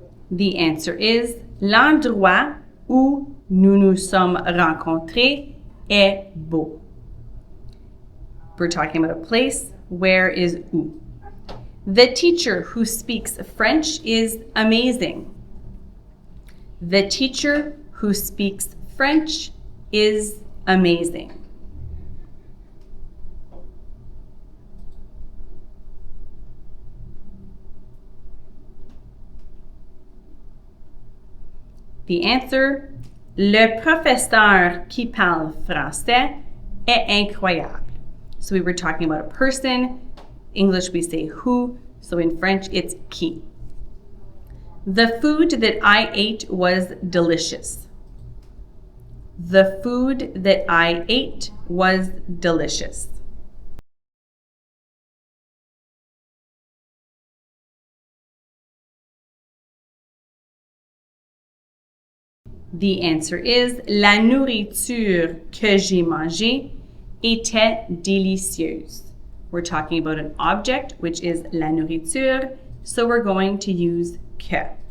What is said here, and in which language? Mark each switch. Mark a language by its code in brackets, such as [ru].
[en] The answer is [fr] l'endroit où nous nous sommes rencontrés est beau. [en] We're talking about a place. Where is où? The teacher who speaks French is amazing. The teacher who speaks French is amazing. The answer, [fr] le professeur qui parle français est incroyable. [en] So we were talking about a person. English we say who, so in French it's qui. The food that I ate was delicious. The food that I ate was delicious. The answer is [fr] la nourriture que j'ai mangée était délicieuse. [en] We're talking about an object, which is la nourriture, so we're going to use que.